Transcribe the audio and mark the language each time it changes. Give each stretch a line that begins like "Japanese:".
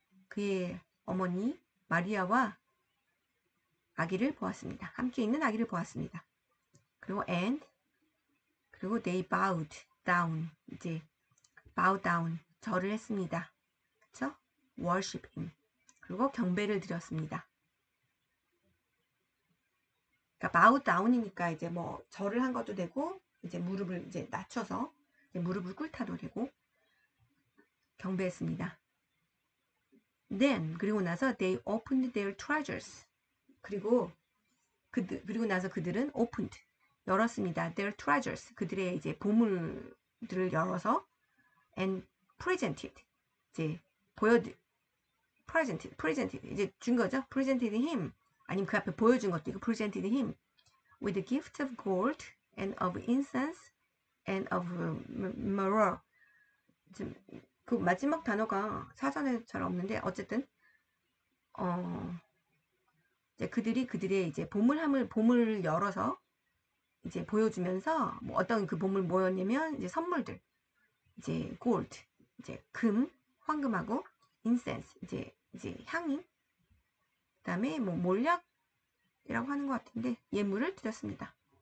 Korean: 그의 어머니 마리아와 아기를 보았습니다. 함께 있는 아기를 보았습니다. 그리고 그리고
English: they bowed down.
Korean: 이제 bow down. 절을 했습니다. 그쵸?
English: worship him.
Korean: 그리고 경배를 드렸습니다. 그러니까 bow down이니까 이제 뭐 절을 한 것도 되고 이제 무릎을 이제 낮춰서 이제 무릎을 꿇다도 되고 경배했습니다.
English: Then
Korean: 그리고 나서
English: they opened their treasures.
Korean: 그리고 나서 그들은 opened 열었습니다.
English: Their treasures
Korean: 그들의 이제 보물들을 열어서
English: and presented
Korean: 이제 presented 이제 준 거죠.
English: presented him
Korean: 아니면 그 앞에 보여준 것도 있고
English: presented him with a gift of gold and of incense and of myrrh.
Korean: 그 마지막 단어가 사전에 잘 없는데 어쨌든 이제 그들의 이제 보물을 열어서 이제 보여주면서 뭐 어떤 그 보물 뭐였냐면 이제 선물들 이제 gold 이제 황금하고 incense 이제 향이 그다음에 뭐 몰약이라고 하는 것 같은데 예물을 드렸습니다.